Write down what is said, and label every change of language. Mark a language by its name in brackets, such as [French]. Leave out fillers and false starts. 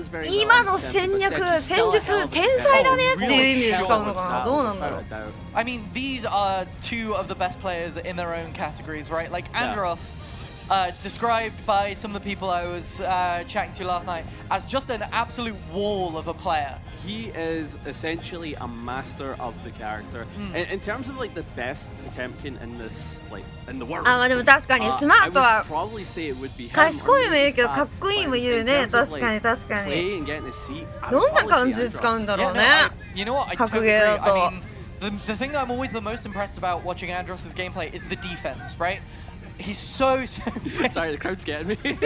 [Japanese] 今の戦術天才だねっていう意味で使うのかな。どうなんだろう。 [English] I mean, these are two of the best players in their own categories, right? Like Andros, described by some of the people I was chatting to last night as just an absolute wall of a player. He is essentially a master of the character. In terms of like the best Potemkin in this, like in the world. [Japanese] あ、まあでも確かにスマートは [English] probably say it would be [Japanese] 賢いも言うけどかっこいいも言うね。確かに確かに。どんな感じで使うんだろうね。格ゲーだと。 [English] The thing that I'm always the most impressed about watching Andros' gameplay is the defense, right? He's so Sorry, the crowd's getting me.